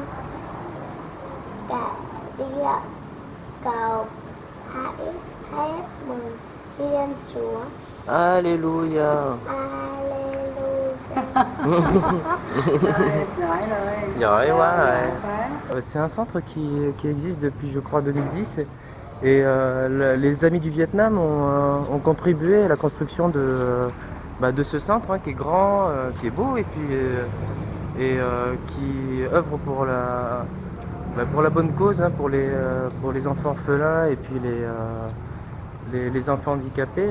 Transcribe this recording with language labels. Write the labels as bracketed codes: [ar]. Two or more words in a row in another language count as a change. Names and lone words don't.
[vi] Cả địa cầu hãy hét mừng Thiên Chúa. Alléluia. Alléluia. Giỏi quá rồi. [fr] C'est un centre qui existe depuis, je crois, 2010. Et les Amis du Vietnam ont contribué à la construction de ce centre qui est grand, qui est beau et puis qui œuvre pour la bonne cause, pour les enfants orphelins et puis les enfants handicapés.